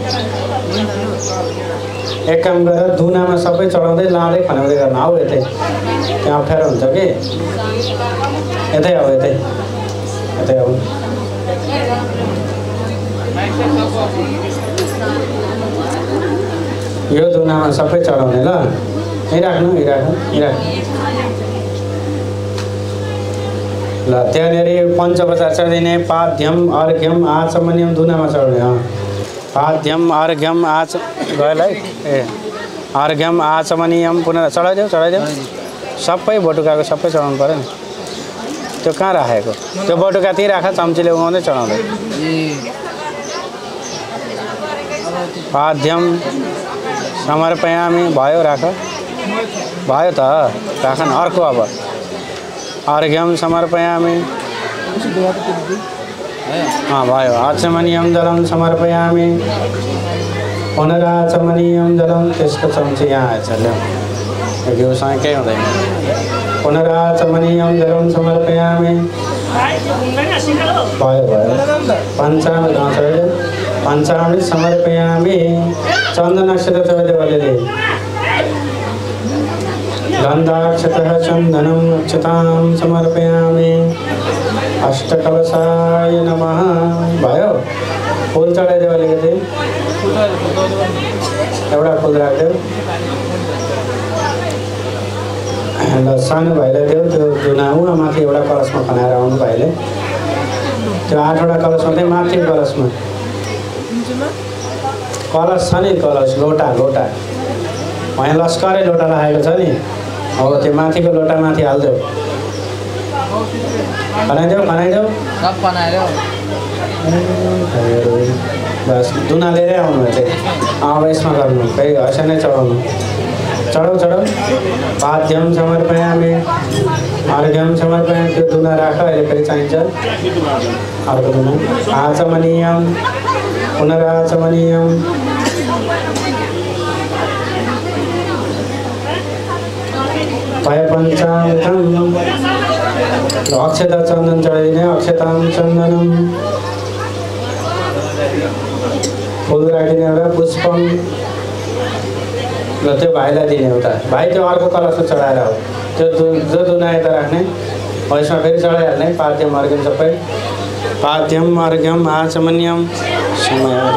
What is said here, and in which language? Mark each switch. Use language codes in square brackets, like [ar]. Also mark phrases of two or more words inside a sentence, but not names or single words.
[ne] एक काम गरेर दुनामा सबै चढाउँदै लाँदै खनाउँदै गर्न आऊ यतै त्यहाँ अप्ठ्यारो हुन्छ कि यतै आऊ यतै आऊ यो धुनामा सबै चढाउने ल यहीँ राख्नु ल त्यहाँनिर पञ्चोपचार चढिदिने [sa] पाद्यम अर्घ्यम आचमनियम [ne] धुनामा चढाउने [sa] पाद्यम अर्घ्यम [ne] गयो है ए [sa] अर्घ्यम आचमनियम [ne] पुनः चढाइदेऊ सबै बटुकाको सबै चढाउनु पऱ्यो नि त्यो कहाँ राखेको त्यो बटुका त्यही राख चम्चीले उमाउँदै चढाउँदै [sa] पाद्यम समर्पयामी [ne] भयो राख भयो त राख न अर्को अब [sa] अर्घ्यम समर्पयामी [ne] भयो [sa] आचमनियम जलम समर्पयामी पुनराचमनियम जलम [ne] त्यसको चम्ची यहाँ आएछ ल्याउ घिउसँग केही हुँदैन [sa] पुनराचमनियम जलम समर्पयामी [ne] भयो [sa] पञ्चामृत समर्पयामी चन्दनक्षत चौदेवले गन्धाक्षतः चन्दनम् अक्षतां समर्पयामि अष्टकलशाय नमः [ne] भयो फुल चढाइदेऊ अलिकति एउटा फुल राखिदेऊ ल सानो भाइलाई देऊ त्यो धुना उहाँ माथि एउटा कलशमा खनाएर आउनु भाइले त्यो 8वटा कलशमा चाहिँ माथि कलशमा कलश छ नि कलश लोटा यहाँ लस्करै लोटा राखेको छ नि अब त्यो माथिको लोटा माथि हालिदेऊ खनाइदेऊ बस धुना लिएरै आउनु चाहिँ अब यसमा गर्नु फेरि हँसिया नै चढाउनु चढाउ [sa] पाद्यम समर्पयामि अर्घ्यम समर्पयामि [ne] त्यो धुना राख अहिले फेरि चाहिन्छ अर्को धुना [sa] आचमनियम पुनराचमनियम [ne] पञ्चामृतम अक्षता चन्दन चढाइदिने [sa] अक्षतां चन्दनम [ne] फुल राखिदिने एउटा पुष्पम ल त्यो भाइलाई दिने एउटा भाइ त्यो अर्को कलशमा चढाएर हो त्यो जो धुना यता राख्ने हो यसमा फेरि चढाइहाल्ने [sa] पाद्यम अर्घ्यम [ne] सबै [sa] पाद्यम अर्घ्यम आचमनियम [ne] समय